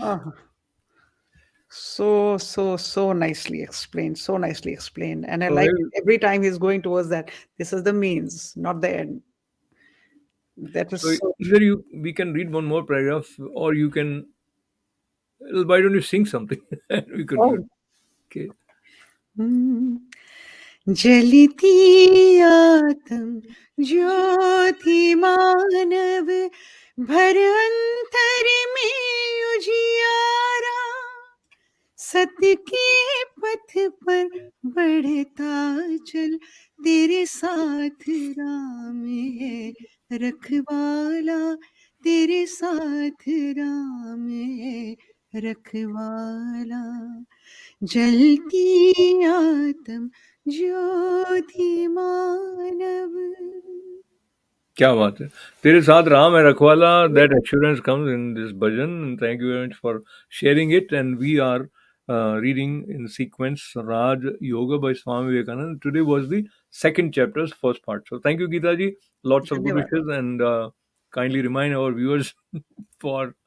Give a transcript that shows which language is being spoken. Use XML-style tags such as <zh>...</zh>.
<en>Uh-huh. So nicely explained. So nicely explained. And I So, like it. Every time he's going towards that. This is the means, not the end. That was so so true. either you we can read one more paragraph, or you can. Well, why don't you sing something? And we conclude. Oh. Okay. Hmm.</en> <hi>जलती आत्म ज्योति मानव भर अंतर में उजियारा सत्य के पथ पर बढ़ता चल तेरे साथ राम है रखवाला तेरे साथ राम है रखवाला जलती आत्म ज्योति मानव. क्या बात है! तेरे साथ राम है रखवाला.</hi> <en>That assurance comes in this bhajan. And thank you very much for sharing it. And we are reading in sequence Raj Yoga by Swami Vivekananda. Today was the second chapter's first part. So thank you, Geeta ji. Lots of good</en> <hi>धन्यवाद.</hi> <en>wishes, and kindly remind our viewers for</en>